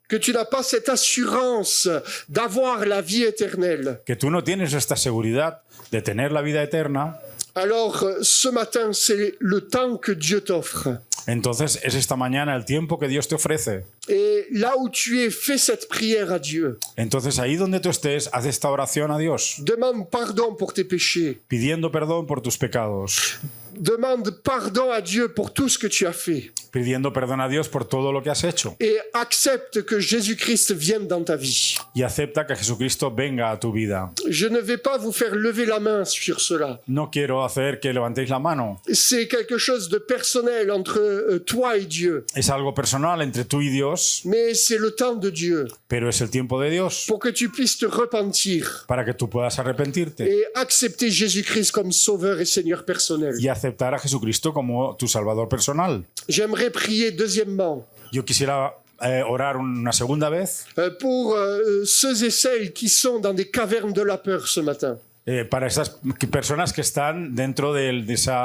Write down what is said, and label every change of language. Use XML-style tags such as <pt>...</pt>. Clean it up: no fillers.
<fr>que tu n'as pas cette assurance d'avoir la vie éternelle,</fr> <es>que tú no tienes esta seguridad de tener la vida eterna,</es> <fr>alors ce matin, c'est le temps que Dieu t'offre.</fr> <es>entonces es esta mañana el tiempo que Dios te ofrece.</es> <fr>Et là où tu es, fais cette prière à Dieu.</fr> <es>Entonces ahí donde tú estés, haz esta oración a Dios,</es> <fr>Demande pardon pour tes péchés.</fr> <es>pidiendo perdón por tus pecados,</es> <fr>Demande pardon à Dieu pour tout ce que tu as fait.</fr> <es>pidiendo perdón a Dios por todo lo que has hecho.</es> <fr>Et accepte que Jésus-Christ vienne dans ta vie.</fr> <es>Y acepta que Jesucristo venga a tu vida.</es> <fr>Je ne vais pas vous faire lever la main sur cela.</fr> <es>No quiero hacer que levantéis la mano.</es> <fr>C'est quelque chose de personnel entre toi et Dieu.</fr> <es>Es algo personal entre tú y Dios,</es> <fr>Mais c'est le temps de Dieu</fr> <es>pero es el tiempo de Dios</es> <fr>pour que tu puisses te repentir</fr> <es>para que tú puedas arrepentirte</es> <fr>et accepter Jésus-Christ comme sauveur et Seigneur personnel.</fr> <es>y aceptar a Jesucristo como tu Salvador personal.</es> <fr>J'aimerais prier deuxièmement</fr> <es>Yo quisiera orar una segunda vez</es> <fr>pour ceux et celles qui sont dans des cavernes de la peur ce matin.</fr> <es>para esas personas que están dentro de esa</es>